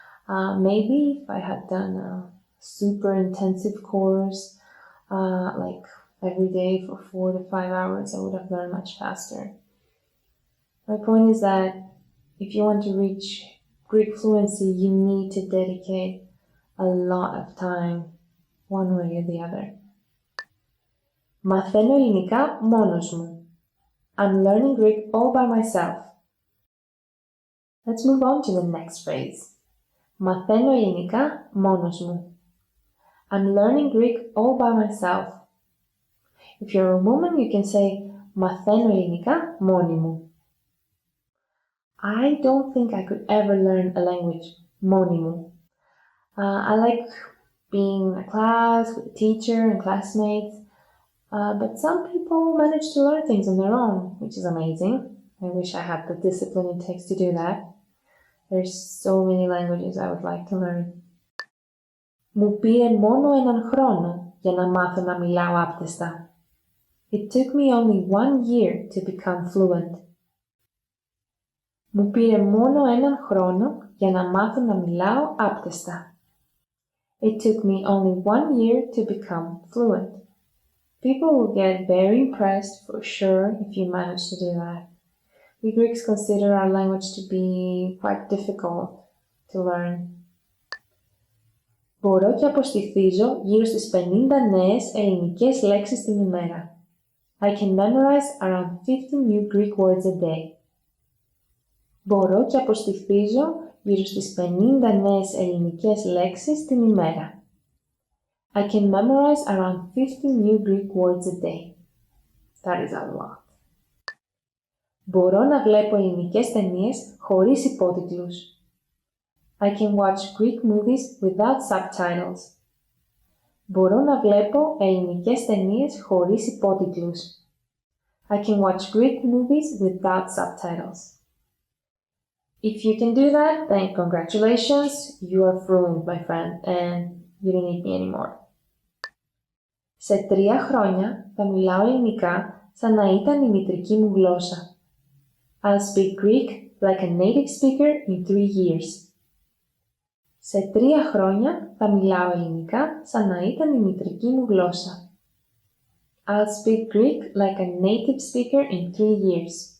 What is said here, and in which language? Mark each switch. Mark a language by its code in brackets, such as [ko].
[en] Maybe if I had done a super intensive course, like every day for 4 to 5 hours, I would have learned much faster. My point is that if you want to reach Greek fluency, you need to dedicate a lot of time, one way or the other. [el] Μαθαίνω ελληνικά μόνος μου. [en] I'm learning Greek all by myself. Let's move on to the next phrase. [el] Μαθαίνω ελληνικά μόνος μου. [en] I'm learning Greek all by myself. If you're a woman, you can say [el] μαθαίνω ελληνικά μόνη μου. [en] I don't think I could ever learn a language [el] μόνη μου. [en] I like being in a class with a teacher and classmates, but some people manage to learn things on their own, which is amazing. I wish I had the discipline it takes to do that. There's so many languages I would like to learn. [el] Μου πήρε μόνο έναν χρόνο για να μάθω να μιλάω άπτεστα. [en] It took me only 1 year to become fluent. [el] Μου πήρε μόνο έναν χρόνο για να μάθω να μιλάω άπτεστα. [en] It took me only 1 year to become fluent. People will get very impressed for sure if you manage to do that. We Greeks consider our language to be quite difficult to learn. [el] Μπορώ και αποστηθίζω γύρω στις 50 νέες ελληνικές λέξεις την ημέρα. [en] I can memorize around 50 new Greek words a day. [el] Μπορώ και αποστηθίζω γύρω στις 50 νέες ελληνικές λέξεις την ημέρα. [en] I can memorize around 50 new Greek words a day. That is a lot. [el] Μπορώ να βλέπω ελληνικές ταινίες χωρίς υπότιτλους. [en] I can watch Greek movies without subtitles. [el] Μπορώ να βλέπω ελληνικές ταινίες χωρίς υπότιτλους. [en] I can watch Greek movies without subtitles. If you can do that, then congratulations, you are fluent, my friend, and you don't need me anymore. [el] Σε 3 χρόνια θα μιλάω ελληνικά σαν να ήταν η μητρική μου γλώσσα. [en] I'll speak Greek like a native speaker in 3 years. [el] Σε 3 χρόνια θα μιλάω ελληνικά σαν να ήταν η μητρική μου γλώσσα. [en] I'll speak Greek like a native speaker in 3 years.